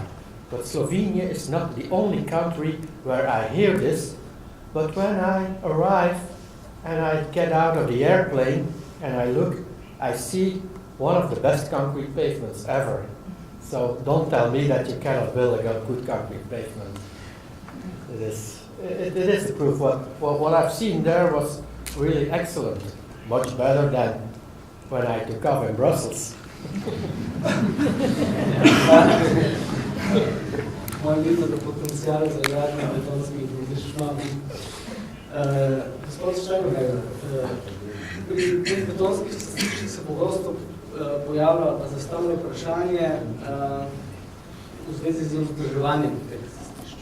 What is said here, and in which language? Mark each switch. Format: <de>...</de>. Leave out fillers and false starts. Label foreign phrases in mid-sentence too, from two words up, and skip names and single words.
<en>But Slovenia is not the only country where I hear this, but when I arrive and I get out of the airplane and I look, I see one of the best concrete pavements ever. So don't tell me that you cannot build a good concrete pavement. It is the proof. What I've seen there was really excellent. Much better than when I took off in Brussels.</en> <sl>Moje leto, da potencial za gradnjo betonskih vozišč imam Gospod Štajnberger, pri teh betonskih stališčih se pogosto pojavlja zastavljeno vprašanje v zvezi z vzdrževanjem teh stališč.</sl>